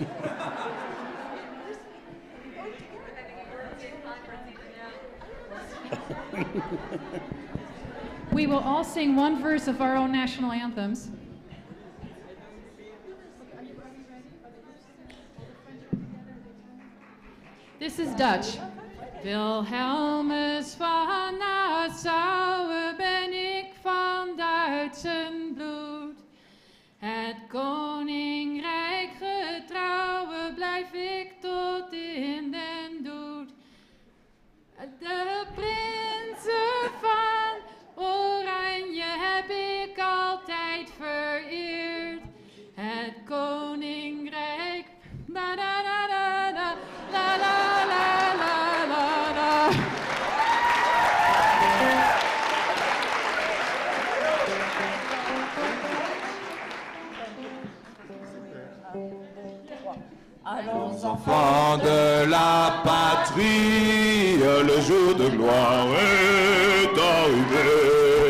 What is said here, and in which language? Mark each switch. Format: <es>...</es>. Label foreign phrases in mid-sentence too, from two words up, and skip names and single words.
<en>We will all sing one verse of our own national anthems. This is Dutch.</en> <nl>Wilhelmus van Nassau ben ik van Duitsen bloed. Het koninkrijk getrouwe blijf ik tot in den dood. De prinsen van Oranje heb ik altijd vereerd. Het koninkrijk. Da da da da da la la la la la la.</nl> <fr>Allons enfants de la patrie, le jour de gloire est arrivé.</fr>